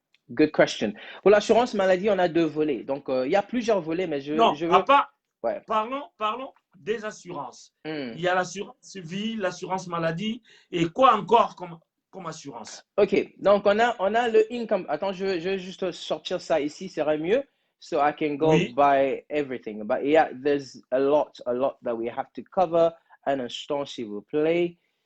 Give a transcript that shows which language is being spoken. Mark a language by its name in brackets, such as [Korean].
[English] Good question. [French] Pour l'assurance maladie, on a 2 volets. Donc, il y a plusieurs volets, mais je veux... Ouais. Parlons des assurances. Il y a l'assurance vie, l'assurance maladie, et quoi encore comme assurance? Ok, donc on a le income. Attends, je vais juste sortir ça ici, ça serait mieux. [English] So I can go by everything. But yeah, there's a lot that we have to cover. [French] Un instant, s'il vous plaît.